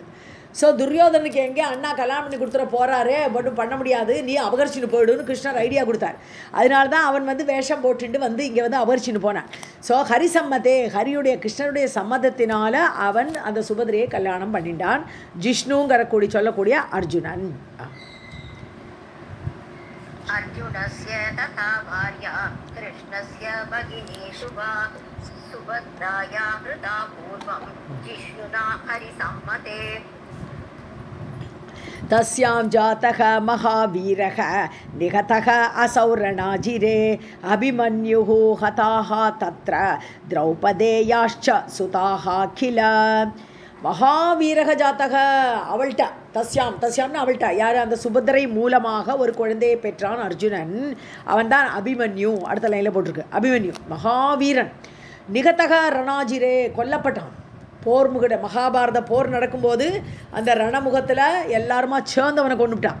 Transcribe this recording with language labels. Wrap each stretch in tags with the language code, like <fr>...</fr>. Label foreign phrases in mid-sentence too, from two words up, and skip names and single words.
<ta>ஸோ துரியோதனுக்கு எங்கே அண்ணா கல்யாணம் பண்ணி கொடுத்துட போகிறாரு, மட்டும் பண்ண முடியாது, நீ அபகரிச்சின்னு போயிடுன்னு கிருஷ்ணர் ஐடியா கொடுத்தார். அதனால தான் அவன் வேஷம் போட்டுட்டு இங்கே அபகரிச்சின்னு போனான். ஸோ ஹரிசம்மதே, ஹரியுடைய கிருஷ்ணருடைய சம்மதத்தினால அவன் அந்த சுபத்ரையை கல்யாணம் பண்ணிட்டான். ஜிஷ்ணுங்கிற சொல்லக்கூடிய அர்ஜுனன்.</ta> <sa>अर्जुनस्य तथा भार्या कृष्णस्य भगिनी शुभा सुभद्राया हृता पूर्वं जिष्णुना हरिसम्मते. तस्यां जातः महावीरः निहतः असौ रणाजिरे अभिमन्युः हताः तत्र द्रौपदेयाश्च सुताः किल. महावीरः जातः,</sa> <ta>அவள்கிட்ட தஸ்யாம்னு அவள்கிட்ட யார்? அந்த சுபத்ரை மூலமாக ஒரு குழந்தையை பெற்றான் அர்ஜுனன். அவன் தான் அபிமன்யு. அடுத்த லைனில் போட்டிருக்கு அபிமன்யு, மகாவீரன்.</ta> <sa>निहतः रणाजिरे,</sa> <ta>கொல்லப்பட்டான் மகாபாரத போர் நடக்கும்போது அந்த ரணமுகத்தில் எல்லாருமா சேர்ந்தவனை கொண்டுட்டான்.</ta>